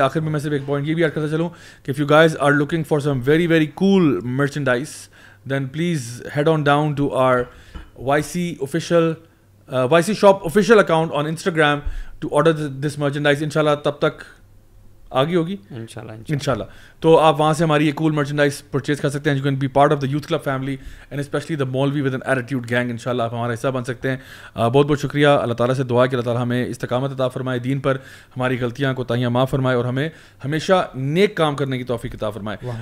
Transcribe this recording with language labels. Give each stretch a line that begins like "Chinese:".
Urdu: آخر میں صرف ایک پوائنٹ یہ بھی ایڈ کرتا چلوں کہ
English: If you guys are looking for some very very cool merchandise, then please head on down to our YC shop official account on Instagram to order this merchandise. Inshallah,
Urdu: tab tak آگے ہوگی انشاءاللہ. تو آپ وہاں سے ہماری یہ کول merchandise purchase کر سکتے ہیں.
English: You can be part of the youth club family and especially the مولوی with an attitude gang.
Urdu: انشاءاللہ آپ ہمارا حصہ بن سکتے ہیں. بہت بہت شکریہ. اللہ تعالیٰ سے دعا کہ اللہ تعالیٰ ہمیں استقامت عطا فرمائے دین پر, ہماری غلطیاں کوتاہیاں معاف فرمائے اور ہمیں ہمیشہ نیک کام کرنے کی توفیق عطا فرمائے.